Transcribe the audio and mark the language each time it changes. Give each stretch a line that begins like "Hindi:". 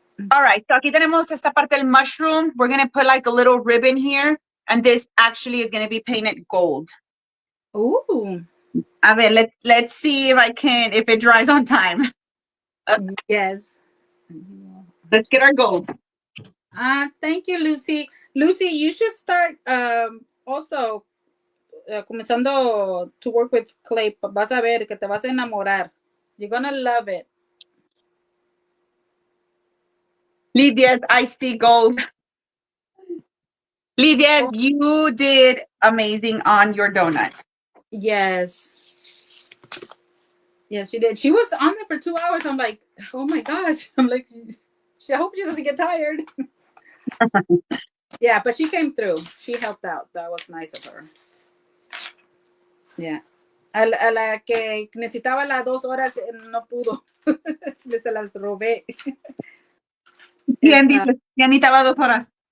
English: All right, so
Spanish: aquí tenemos esta parte del mushroom.
English: We're going to put like a little ribbon here, and this actually is going to be painted gold. Ooh.
Spanish: A ver,
English: let's see if it dries on time. Yes. Let's get our gold. Thank you, Lucy. Lucy, you should start also
Spanish: comenzando
English: to work with clay.
Spanish: Vas a ver que te vas a enamorar.
English: You're gonna love it. Lydia's iced tea gold. Lydia, you did amazing on your donut. Yes. Yes, she did. She was on there for 2 hours. I'm like, oh my gosh. I'm like, I hope she doesn't get tired. Yeah, but she came through. She helped out. That was nice of her. Yeah.
Spanish: A la que necesitaba las 2 horas no pudo. Se las robé. ¿Quién dice? ¿Quién necesitaba 2 horas?